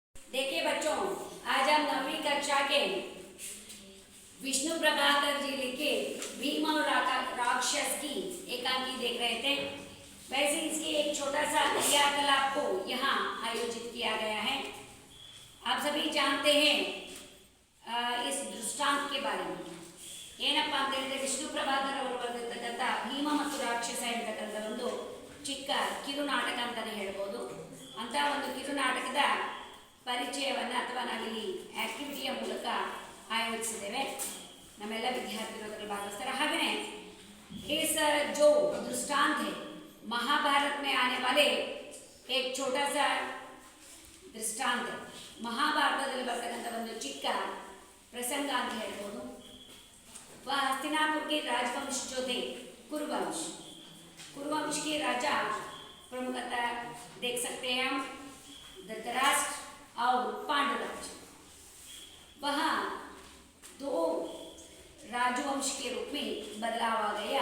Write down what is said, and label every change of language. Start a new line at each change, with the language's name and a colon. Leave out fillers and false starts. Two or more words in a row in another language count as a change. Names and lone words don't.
Hindi: देखिए बच्चों, आज हम 9वीं कक्षा के विष्णु प्रभाकर जी लिखे भीम और राक्षस की एकांकी देख रहे थे। वैसे इसके एक छोटा सा क्रियाकलाप को यहाँ आयोजित किया गया है। आप सभी जानते हैं इस दृष्टांत के बारे में।
Kannada: ಏನಪ್ಪ ಅಂತ ಹೇಳಿದ್ರೆ ವಿಷ್ಣು ಪ್ರಭಾಕರ್ ಅವರು ಬರೆದಿರ್ತಕ್ಕಂಥ ಭೀಮ ಮತ್ತು ರಾಕ್ಷಸ ಎಂತಕ್ಕಂಥ ಒಂದು ಚಿಕ್ಕ ಕಿರುನಾಟಕ ಅಂತಲೇ ಹೇಳ್ಬೋದು. ಅಂತ ಒಂದು ಕಿರುನಾಟಕದ ಪರಿಚಯವನ್ನು ಅಥವಾ ನಾವಿಲ್ಲಿ ಆಕ್ಟಿವಿಟಿಯ ಮೂಲಕ ಆಯೋಜಿಸಿದ್ದೇವೆ. ನಮ್ಮೆಲ್ಲ ವಿದ್ಯಾರ್ಥಿಗಳು ಅದರಲ್ಲಿ ಭಾಗವಹಿಸ್ತಾರೆ.
Hindi: ಹಾಗೆಯೇ इस जो दृष्टांत है महाभारत में आने वाले एक छोटा सा दृष्टांत है.
Kannada: ಮಹಾಭಾರತದಲ್ಲಿ ಬರ್ತಕ್ಕಂಥ ಒಂದು ಚಿಕ್ಕ ಪ್ರಸಂಗ ಅಂತ ಹೇಳ್ಬೋದು.
Hindi: वह हस्तिनापुर के राजवंश जो थे कुरुवंश के राजा प्रमुखतः देख सकते हैं हम धृतराष्ट्र और पांडुराज. वहाँ दो राजवंश के रूप में बदलाव आ गया.